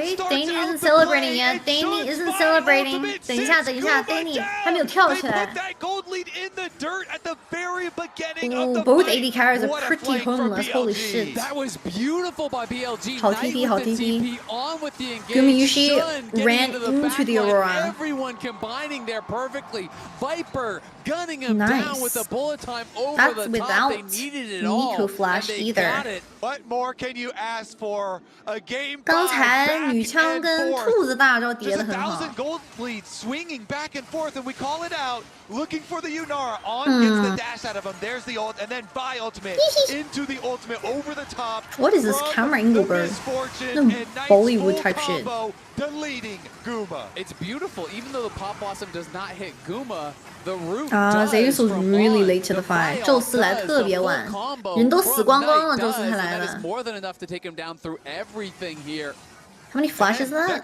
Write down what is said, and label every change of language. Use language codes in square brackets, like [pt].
[en] Danny isn't celebrating yet. Danny isn't celebrating. [zh] 等一下 Danny 还没有跳起来。 [en] Ooh, both AD carries are pretty homeless. Holy shit. That was beautiful by BLG. 好 TP. Gumi Yushi ran into the Aurora. Everyone combining there perfectly. Viper gunning him down with the bullet time over the top. They needed it all. Nico flash either. What more can you ask for? A game [zh] 刚才女枪跟兔子大招叠得很好。 [en] 1,000 gold lead swinging back and forth, and we call it out. Looking for the Yunara. On gets the dash out of him. There's the ult, and then Vi ultimate into the ultimate over the top. What is this camera angle, bro? Bollywood type shit. Deleting Guma. It's beautiful. Even though the Pop Blossom does not hit Guma, the root Zeus was really late to the fight. [zh] 宙斯来特别晚，人都死光光了，宙斯才来了。 [en] more than enough to take him down through everything here. How many flashes is that?